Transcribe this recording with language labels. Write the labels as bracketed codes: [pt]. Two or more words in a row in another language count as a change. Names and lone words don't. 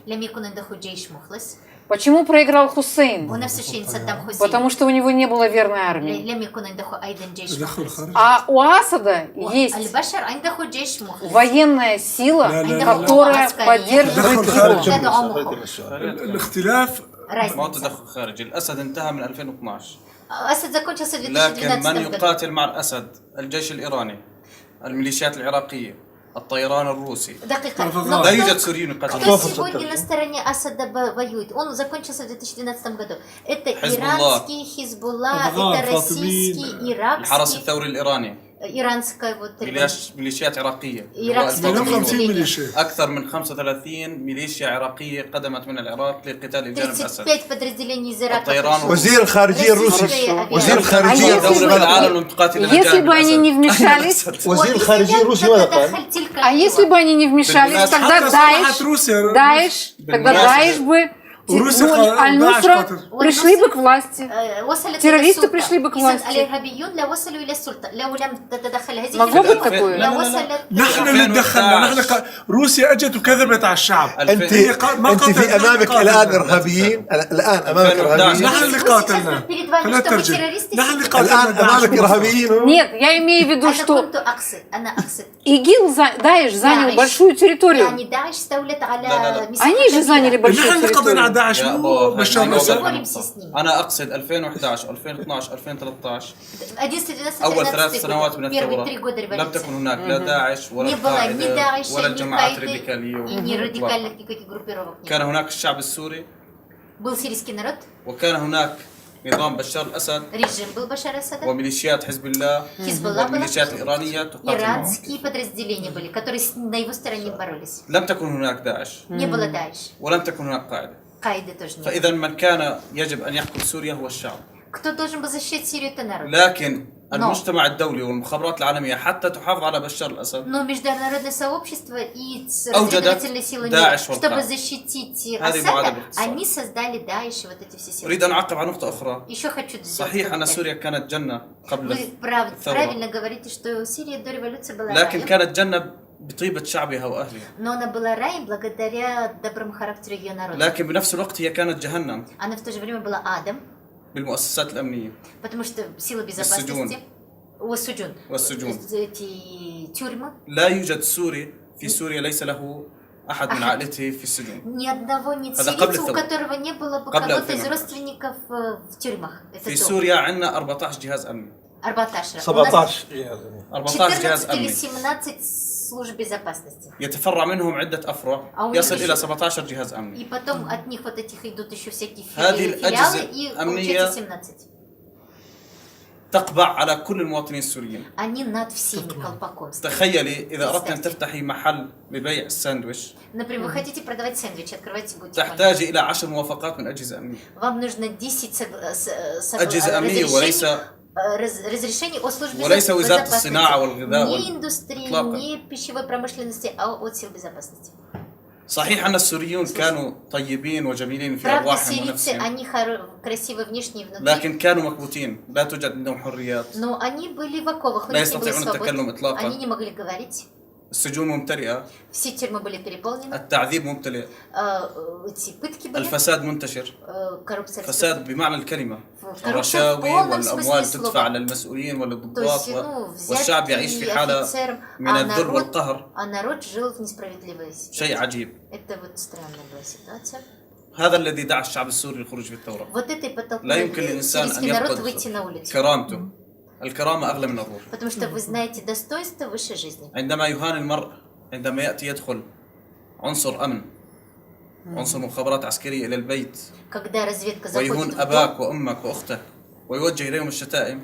[ru] Почему проиграл Хусейн? Потому что у него не было верной армии. А у Асада есть военная сила, которая поддерживает его. [ar] ما هو تدخل خارجي. الأسد انتهى من 2012. [ru] أسد закончился в 2012 [ar] لكن من يقاتل مع الأسد الجيش الإيراني، الميليشيات العراقية، الطيران الروسي. دقيقة. لا يوجد سوريين يقاتلون. [ru] Кто сегодня на стороне Асада воюет? Он закончился в 2012 году. Это иранский Хизбулла, это российский, иракский. [ar] الحرس الثوري الإيراني. [ru] إيرانская вот [ar] ميليشيات عراقية. أكثر من 35 ميليشيا عراقية قدمت من العراق لقتال الجانب الأسد. [ru] 35 подразделений из Ирака. [ar] وزير الخارجية الروسي. وزير الخارجية دولة العالم تقاتل الجانب [ru] Если бы они не вмешались, [ar] وزير الخارجية الروسي ماذا قال؟ [ru] а если бы они не вмешались, тогда Даиш бы [ar] وروسيا [ru] Ну, [ar] داعش Аль-Нусра قاتل. [ru] пришли бы к власти. [ar] وصلت [ru] террористы [ar] إلى السلطة. [ru] пришли бы к [ar] إذن [ru] власти. [ar] الإرهابيون لا وصلوا إلى السلطة لو لم تتدخل هذه [ru] могло быть [ar] الحكومة. [ru] такое. [ar] لا وصلت نحن اللي تدخلنا، روسيا اجت وكذبت على الشعب. انت هي ما انت في قاتلت، امامك نحن الان قاتلنا. ارهابيين، الان امامك 2011. ارهابيين، نحن اللي قاتلنا. [ru] перед вами, [ar] خلينا [ru] чтобы [ar] نترجم. [ru] террористы [ar] نحن اللي [ru] сидели. [ar] قاتلنا الان داعش امامك بمصر. ارهابيين. [ru] Нет, я имею в виду, [ar] أنا [ru] что [ar] كنت أقصد [ru] ИГИЛ, Даиш занял [ar] داعش. [ru] большую территорию. [ar] يعني داعش استولت على لا. مساحة [ru] Они же [ar] كبيرة. [ru] заняли большую [ar] نحن اللي قضينا على [ru] территорию. [ar] داعش يا مو أبو بشار هاي الاسد. [ru] Говорим все с ними. [ar] انا اقصد 2011 2012 2013 11, 12, اول 13 3 سنوات من [ru] Первые 3 [ar] الثوره [ru] года [ar] لم [ru] революции. [ar] تكن هناك لا داعش ولا [ru] Не было ни [ar] القاعده [ru] Даиша, [ar] ولا [ru] ни [ar] الجماعات [ru] Каиды, [ar] الراديكاليه [ru] и ни радикальных никаких группировок не [ar] كان [ru] было. [ar] هناك الشعب السوري [ru] Был сирийский народ, [ar] وكان هناك نظام بشار الاسد [ru] режим был Башара Асада, [ar] وميليشيات حزب الله [ru] Хизбалла была, [ar] والميليشيات الايرانيه تقاتل معه. [ru] иранские подразделения были, которые на его стороне боролись. [ar] لم تكن هناك داعش [ru] Не было Даиш, [ar] ولم تكن هناك قاعده، [ru] Каиды тоже не было. [ar] فاذا من كان يجب ان يحكم سوريا هو الشعب. [ru] Кто должен был защищать Сирию, это народ. [ar] لكن المجتمع الدولي والمخابرات العالميه حتى تحافظ على بشار الاسد [ru] Но международное сообщество и [ar] أوجدت [ru] разведывательные силы [ar] داعش [ru] мира, чтобы [ar] والقاعدة. [ru] защитить [ar] هذه [ru] Асада, [ar] معادلة باختصار. [ru] они создали Даиш и вот эти все силы. [ar] اريد ان اعقب على نقطه اخرى. [ru] Еще хочу сделать [ar] صحيح ان [ru] комментарий. [ar] سوريا كانت جنه قبل [ru] Вы [ar] الثوره، [ru] правильно говорите, что Сирия до революции была [ar] لكن [ru] раем, [ar] كانت جنه بطيبه شعبها واهلها، [ru] но она была раем благодаря доброму характеру ее народа. [ar] لكن بنفس الوقت هي كانت جهنم [ru] Она в то же время была адом, [ar] بالمؤسسات الامنيه [ru] потому что силы безопасности... [ar] والسجون. والسجون. [ru] Эти тюрьмы. [ar] لا يوجد سوري في سوريا ليس له احد من عائلته في السجون. [ru] Ни одного нет [ar] هذا قبل [ru] сирийца, у [ar] الثورة. [ru] которого не было бы [ar] قبل [ru] кого-то из 2011. родственников в тюрьмах. Это [ar] في [ru] то. [ar] سوريا عندنا 14 جهاز امني، 14. 17 14 جهاز [ru] 14 или [ar] امني 17 служб безопасности. يتفرع منهم عده افرع أو يصل يمشي. الى 17 جهاز امني. [ru] И потом от них вот этих идут еще всякие [ar] هذه [ru] филиалы, [ar] الأجهزة [ru] и [ar] الأمنية [ru] получается 17. [ar] تقبع على كل المواطنين السوريين. [ru] Они над всеми колпаком. [ar] تخيلي اذا اردت ان تفتحي محل لبيع الساندويتش [ru] Например, вы хотите продавать сэндвичи, открывайте бутик. [ar] تحتاج الى 10 موافقات من اجهزه امنيه. [ru] Вам нужно 10 [ar] اجهزه امنيه وليس [ru] разрешений от службы [ar] وليس وزاره [ru] безопасности. [ar] الصناعه والغذاء [ru] Не индустрии, [ar] إطلاقاً. [ru] не пищевой промышленности, а от сил безопасности. [ar] صحيح ان السوريون كانوا طيبين وجميلين في [ru] Правда, [ar] ارواحهم [ru] сирийцы, [ar] ونفسهم، [ru] они красивы внешне и внутри, [ar] لكن كانوا مكبوتين، لا توجد عندهم حريات، [ru] но они были в оковах, у [ar] لا [ru] них не было [ar] يستطيعون التكلم [ru] свободы, [ar] إطلاقاً. [ru] они не могли говорить, [ar] السجون ممتلئه، [ru] все тюрьмы были переполнены, [ar] التعذيب ممتلئ، [ru] эти пытки были, [ar] الفساد منتشر، [ru] коррупция [ar] فساد بمعنى الكلمه، [ru] коррupция в [ar] الرشاوي [ru] полном смысле [ar] والاموال [ru] слова. [ar] تدفع للمسؤولين [ru] То [ar] وللضباط [ru] есть, ну, [ar] والشعب يعيش في [ru] взятки [ar] حاله [ru] офицерам, [ar] من [ru] а [ar] الذل [ru] народ, [ar] والقهر، [ru] а народ жил в несправедливой ситуации. [ar] شيء عجيب. [ru] Это вот странная была ситуация. [ar] هذا الذي دعا الشعب السوري للخروج في الثوره. [ru] Вот это и подтолкнуло [ar] لا يمكن للانسان ان [ru] сирийский народ выйти [ar] يفقد [ru] на улицу. [ar] كرامته. الكرامه اغلى من الروح. [ru] Потому что вы знаете, достоинство выше жизни. [ar] عندما يهان المرء عندما ياتي يدخل عنصر امن، عنصر مخابرات عسكريه الى البيت [ru] Когда разведка [ar] ويهون [ru] заходит в дом [ar] اباك وامك واختك ويوجه اليهم الشتائم،